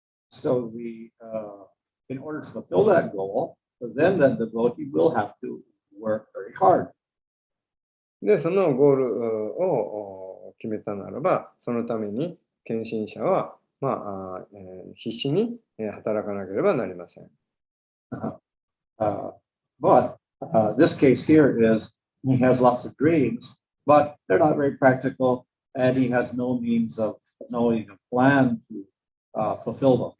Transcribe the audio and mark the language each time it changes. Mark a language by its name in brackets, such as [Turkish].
[English] So in order to fulfill that goal, then the devotee will have to work very hard. [Japanese] で、そのゴールを決めたならば、そのために献身者は、必死に働かなければなりません。 [English] But this case here is he has lots of dreams, but they're not very practical, and he has no means of knowing a plan to fulfill them.